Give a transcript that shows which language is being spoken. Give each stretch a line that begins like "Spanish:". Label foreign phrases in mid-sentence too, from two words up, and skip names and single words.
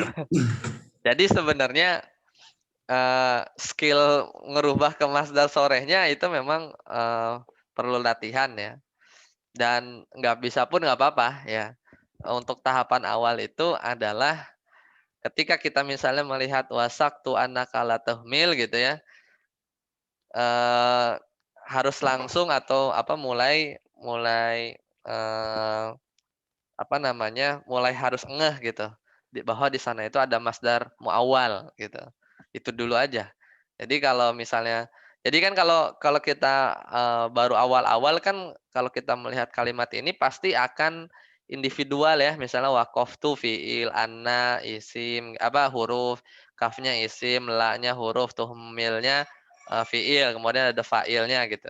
Indonesian: Jadi sebenarnya skill ngerubah ke masdar sorehnya itu memang perlu latihan ya. Dan nggak bisa pun nggak apa-apa ya. Untuk tahapan awal itu adalah ketika kita misalnya melihat
Arabic: وثقت أنك لا تهمل
Indonesian: gitu ya, eh, harus langsung atau apa mulai mulai eh, apa namanya mulai harus ngeh gitu bahwa di sana itu ada
Arabic: مصدر مؤول
Indonesian: gitu. Itu dulu aja. Jadi kalau misalnya jadi kan kalau kalau kita baru awal-awal kan kalau kita melihat kalimat ini pasti akan individual ya, misalnya
Arabic: وقفت فعل, أن اسم,
Indonesian: apa, huruf, kafnya isim, la-nya huruf, tuh milnya fiil, kemudian ada fa'ilnya gitu.